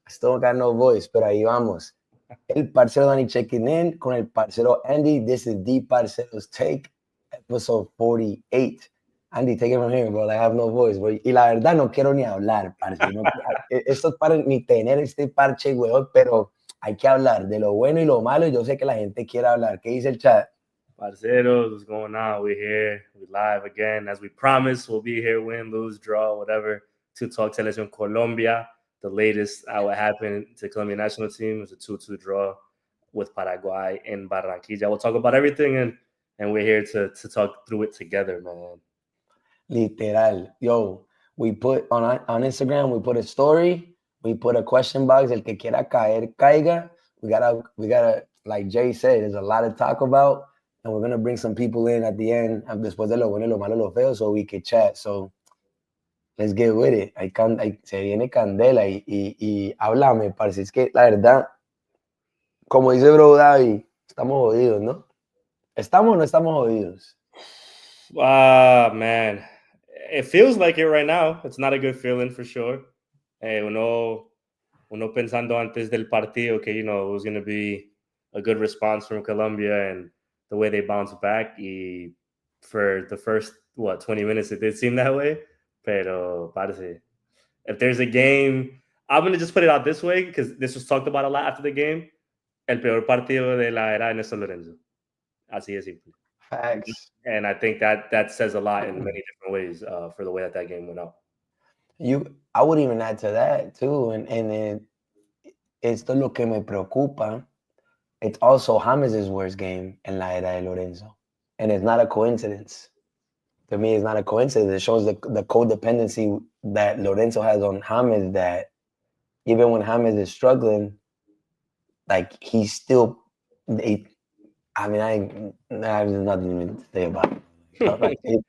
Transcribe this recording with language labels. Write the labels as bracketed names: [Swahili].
[English] Still got no voice, [Spanish] pero ahí vamos. El parcero Danny [English] checking in [Spanish] con el parcero Andy. [English] This is the Parceros Take, episode 48. Andy, take it from here, bro. I have no voice, bro. [Spanish] Y la verdad no quiero ni hablar, parce. No, esto es para ni tener este parche, weón, pero hay que hablar de lo bueno y lo malo. Yo sé que la gente quiere hablar. ¿Qué dice el chat? [English] Parceros, what's going on? We're here. We're live again. As we promised, we'll be here, win, lose, draw, whatever, to talk Selección Colombia. The latest what happened to the Colombian national team was a 2-2 draw with Paraguay in Barranquilla. We'll talk about everything, and we're here to talk through it together, man. Literal. Yo, we put on Instagram, we put a story, we put a question box. [Spanish] El que quiera caer, caiga. [English] We gotta, like Jay said, there's a lot to talk about. And we're going to bring some people in at the end, [Spanish] después de lo bueno, lo malo, lo feo, [English] so we can chat. So, let's get with it. [Spanish] Se viene candela y háblame, parce. Es que, la verdad, como dice Bro David, estamos jodidos, ¿no? ¿Estamos o no estamos jodidos? [English] Man. It feels like it right now. It's not a good feeling for sure. [Spanish] Uno pensando antes del partido que, [English] it was going to be a good response from Colombia and the way they bounced back. Y for the first, 20 minutes, it did seem that way. [Spanish] Pero, parece, [English] if there's a game, I'm going to just put it out this way because this was talked about a lot after the game. [Spanish] El peor partido de la era de Néstor Lorenzo. Así de simple. [English] Facts. And I think that says a lot in many different ways for the way that game went out. I would even add to that, too. [Spanish] And esto es lo que me preocupa. [English] It's also James' worst game [Spanish] en la era de Lorenzo. [English] And it's not a coincidence. To me, it's not a coincidence. It shows the codependency that Lorenzo has on James, that even when James is struggling, like, he's still... I have nothing to say about it.